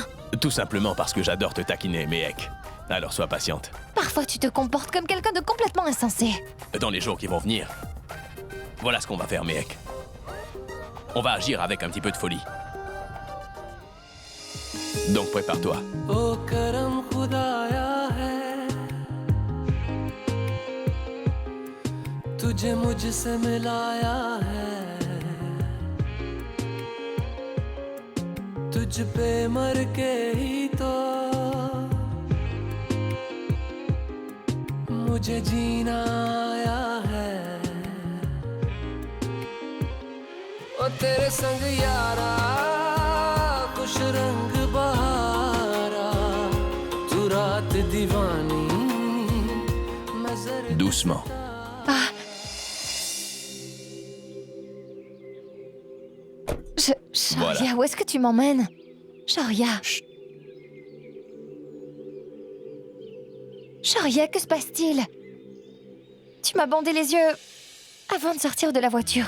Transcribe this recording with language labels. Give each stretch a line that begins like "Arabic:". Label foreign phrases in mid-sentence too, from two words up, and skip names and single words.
French: Tout simplement parce que j'adore te taquiner, Mehek. Alors sois patiente. Parfois, tu te comportes comme quelqu'un de complètement insensé. Dans les jours qui vont venir, voilà ce qu'on va faire, Mehek. On va agir avec un petit peu de folie. Donc prépare-toi.
Hindi: ओ करम खुदाया है तुझे मुझसे मिलाया है तुझ पे मर के ही तो मुझे जीना आया है ओ तेरे संग यारा खुश रंग बहारा तू रात दीवानी मैं जर्द
French: Doucement. Shoria, Voilà. où est-ce que tu m'emmènes? Shoria. Chut. Shoria, que se passe-t-il? Tu m'as bandé les yeux avant de sortir de la voiture.